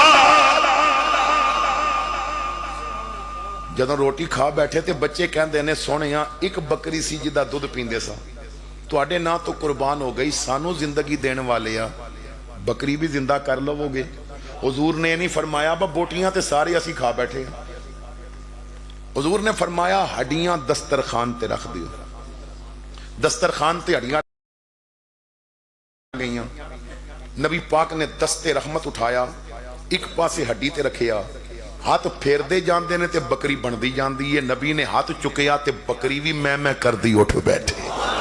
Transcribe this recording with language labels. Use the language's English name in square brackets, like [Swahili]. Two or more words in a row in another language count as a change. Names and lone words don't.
[Punjabi] جدوں روٹی کھا بیٹھے تو بچے کہتے نے سوہنیا ایک بکری سی جدا دودھ پیندے سا، تہاڈے ناں تو قربان ہو گئی، سانوں زندگی دینے والے آ، بکری بھی زندہ کر لووگے. حضور نے نہیں فرمایا با بوٹیاں تے سارے اسی کھا بیٹھے, حضور نے فرمایا ہڈیاں دسترخوان تے رکھ دیو. دسترخوان تے ہڈیاں گئیاں. نبی پاک نے دستے رحمت اٹھایا, ایک پاسے ہڈی تے رکھیا, ہاتھ پھیر دے جاندے نے تے بکری بن دی جاندی ہے. نبی نے ہاتھ چکیا تے بکری بھی میں کر دی اٹھ بیٹھے.